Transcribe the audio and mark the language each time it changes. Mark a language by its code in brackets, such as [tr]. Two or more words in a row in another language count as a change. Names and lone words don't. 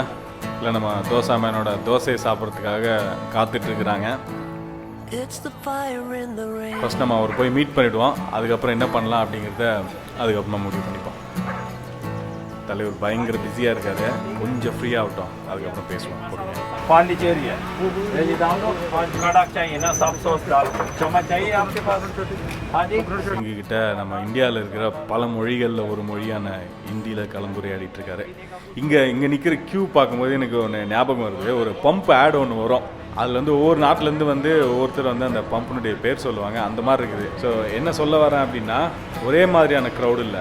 [ta] இல்லை நம்ம தோசா மேனோட தோசையை சாப்பிட்றதுக்காக காத்துட்ருக்குறாங்க. ஃபஸ்ட் நம்ம அவர் போய் மீட் பண்ணிவிடுவோம். அதுக்கப்புறம் என்ன பண்ணலாம் அப்படிங்கிறத அதுக்கப்புறமா முடிவு பண்ணிப்போம். தலைவர் பயங்கர பிஸியாக இருக்காரு, கொஞ்சம் ஃப்ரீ ஆகட்டும், அதுக்கப்புறம் பேசுவோம். [hi] पांडिचेरी है, ये डाल दो, कड़क चाहिए ना, सब सॉस डाल दो, चम्मच चाहिए आपके पास? हाँ जी. [ta] எங்ககிட்ட நம்ம இந்தியாவில் இருக்கிற பல மொழிகளில் ஒரு மொழியான ஹிந்தியில் கலந்துரையாடிட்டு இருக்காரு. இங்கே நிற்கிற க்யூ பார்க்கும்போது எனக்கு ஒன்று ஞாபகம் வருது. ஒரு [en] pump ad [ta] ஒன்று வரும். அதில் வந்து ஒவ்வொரு நாட்டிலேருந்து வந்து ஒவ்வொருத்தர் வந்து அந்த பம்பினுடைய பேர் சொல்லுவாங்க. அந்த மாதிரி இருக்குது. ஸோ என்ன சொல்ல வரேன் அப்படின்னா, ஒரே மாதிரியான க்ரௌடு இல்லை.